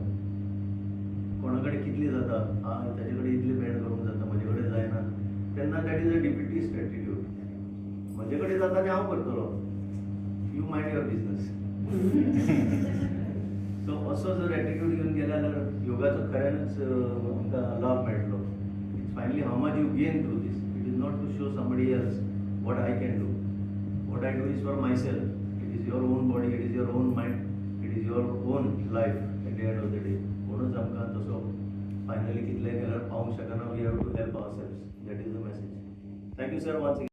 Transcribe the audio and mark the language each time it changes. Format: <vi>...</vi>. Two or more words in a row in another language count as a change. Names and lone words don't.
<kok>कोणा कडेन कितली जाता, ताजे कडेन इतली पेड करूंक जाता, म्हजे कडेन जायना. तेन्ना</kok> <en>that is a defeatist attitude.</en> <kok>म्हजे कडेन जाता आनी हांव करतलो.</kok> <en>you mind your business.</en> <kok>सो असो जर एटिट्यूड घेवन गेले जाल्यार योगाचो खऱ्यानच आमकां लाभ मेळटलो.</kok> <en>it's finally how much you gain through this. it is not to show somebody else what I can do. what I do is for my self. it is your own body, it is your own mind, it is your own life at the end of the day.</en> <kok>म्हणूनच आमकां तसो फायनली कितले केल्यार पावूंक शकना.</kok> <en>we have to help our self. that is the message. thank you sir once.</en>